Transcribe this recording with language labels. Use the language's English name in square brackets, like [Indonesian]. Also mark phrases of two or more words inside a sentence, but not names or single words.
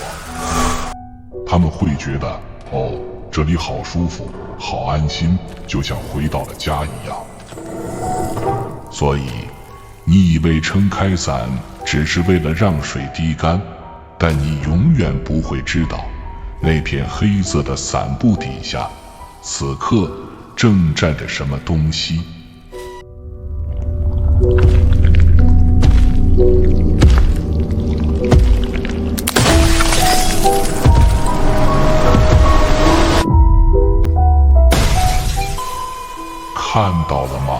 [Chinese] 他們會覺得，哦，這裡好舒服，好安心，就像回到了家一樣。所以，你以為撐開傘只是為了讓水滴乾，但你永遠不會知道，那片黑色的傘布底下，此刻正站着什麼東西。看到了嗎？